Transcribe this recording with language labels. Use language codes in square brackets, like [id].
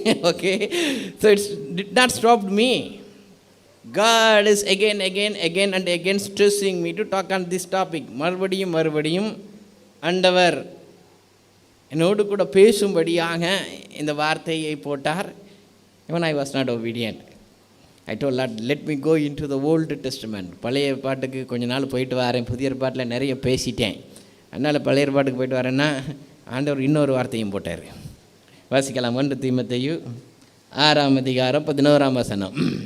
[en] Okay, so it did not stop me. God is again and again stressing me to talk on this topic. [ta] மறுபடியும் ஆண்டவர் என்னோடு கூட பேசும்படியாக இந்த வார்த்தையை போட்டார். [en] Even I was not obedient. I told Lord, let me go into the Old Testament. [ta] பழைய பாட்டுக்கு கொஞ்ச நாள் போயிட்டு வரேன், புதிய பாட்டில் நிறைய பேசிட்டேன், அதனால் பழைய பாட்டுக்கு போயிட்டு வரேன்னா ஆண்டவர் இன்னொரு வார்த்தையும் போட்டார். வாசிக்கலாம். 1 தீமோத்தேயு 6ஆம் அதிகாரம் 11ஆம் வசனம்.